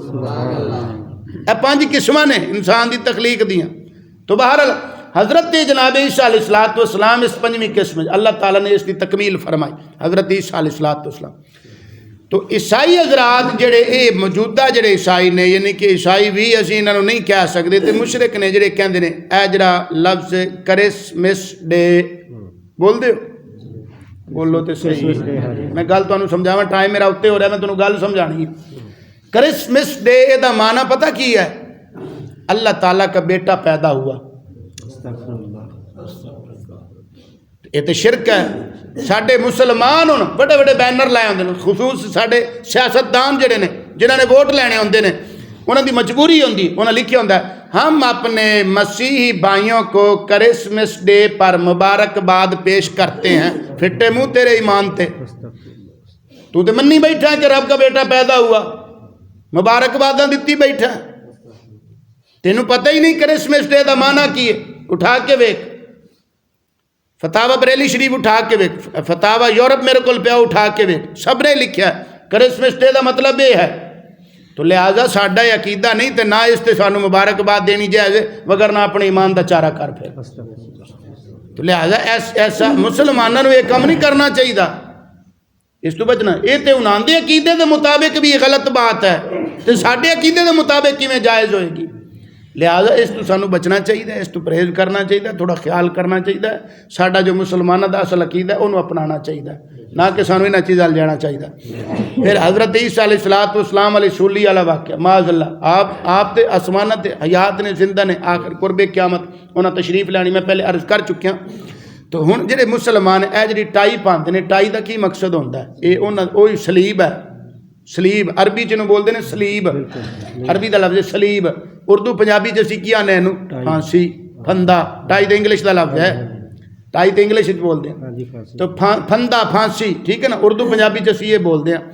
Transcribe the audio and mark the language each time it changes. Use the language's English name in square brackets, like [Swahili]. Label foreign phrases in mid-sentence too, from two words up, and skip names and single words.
[Punjabi] یہ 5 قسمیں نے انسان دی تخلیق دیاں۔ [Urdu] تو بہرحال حضرت جناب عیسیٰ علیہ الصلوۃ والسلام اس 5ویں قسم اللہ تعالیٰ نے اس کی تکمیل فرمائی، حضرت عیسیٰ علیہ الصلوۃ والسلام۔ [Punjabi] تو عیسائی حضرات جڑے اے موجودہ جڑے عیسائی نے، یعنی کہ عیسائی بھی اسی انہوں نہیں کہہ سکتے، تے مشرک نے جڑے کہندے نے اے جڑا لفظ کرسمس ڈے بول دے بولو تے صحیح، میں گل تانوں سمجھاواں، ٹائم میرا اتنے ہو رہا ہے، میں تانوں گل سمجھانی ہے۔ کرسمس ڈے دا معنی پتہ کی ہے؟ [Urdu] اللہ تعالیٰ کا بیٹا پیدا ہوا۔ یہ تو شرک ہے۔ [Punjabi] ساڈے مسلمان ہوں بڑے بڑے بینر لائے ہوندے نے، خصوص ساڈے سیاستدان جڑے نے جنہاں نے ووٹ لینے ہوندے نے، انہاں دی مجبوری ہوندی، انہاں لکھیا ہوندا ہے [Urdu] ہم اپنے مسیحی بھائیوں کو کرسمس ڈے پر مبارکباد پیش کرتے ہیں۔ [Punjabi] پھٹے منہ تیرے ایمان تے، تو تے منی بیٹھا ہے کہ [Urdu] رب کا بیٹا پیدا ہوا، [Punjabi] مبارکباداں دتی بیٹھا ہے، تینوں پتہ ہی نہیں کرسمس ڈے دا معنی کی ہے۔ اٹھا کے ویکھ فتاوی بریلی شریف، اٹھا کے ویکھ فتاوی یورپ میرے کول پیا، اٹھا کے ویکھ، سب نے لکھیا ہے کرسمس ڈے دا مطلب یہ ہے۔ تو لہٰذا ساڈا یہ عقیدہ نہیں تے نہ اس تے سانوں مبارکباد دینی جائے، وگرنہ اپنے ایمان دا چارہ کر پھر۔ [Urdu] تو لہٰذا ایسا مسلمانوں نے یہ کام نہیں کرنا چاہیے، اس تو بچنا۔ [Punjabi] یہ تے انہاں دے عقیدے دے مطابق بھی [Urdu] یہ غلط بات ہے، [Punjabi] تے ساڈے عقیدے دے مطابق کیویں جائز ہوئے گی؟ لہٰذا اس تو سانوں بچنا چاہیے، اس تو پرہیز کرنا چاہیے، تھوڑا خیال کرنا چاہیے۔ ساڈا جو مسلمانوں دا اصل عقیدہ ہے انہوں اپنانا چاہیے، نہ کہ سانوں انہاں چیزاں جانا چاہیے۔ پھر حضرت عیسیٰ علیہ الصلوۃ والسلام علیہ سولی والا واقعہ، معاذ اللہ، آپ تے آسمانہ تے حیات نے، زندہ نے، آخر قرب قیامت انہاں تشریف لانی، میں پہلے عرض کر چکیا۔ تو ہن جڑے مسلمان اے جڑی ٹائی پاندے نے، ٹائی دا کی مقصد ہوندا ہے؟ یہ انہاں وہی سلیب ہے، سلیب عربی چنوں بولتے ہیں سلیب، عربی دا لفظ سلیب، اردو پنجابی جیسی کیا نے پھانسی، پھندا، ٹائی دا انگلش دا لفظ ہے، ٹائی تو انگلش بولتے ہیں، تو پھندا پھانسی، ٹھیک ہے نا، اردو پنجابی جیسی یہ بولتے ہیں۔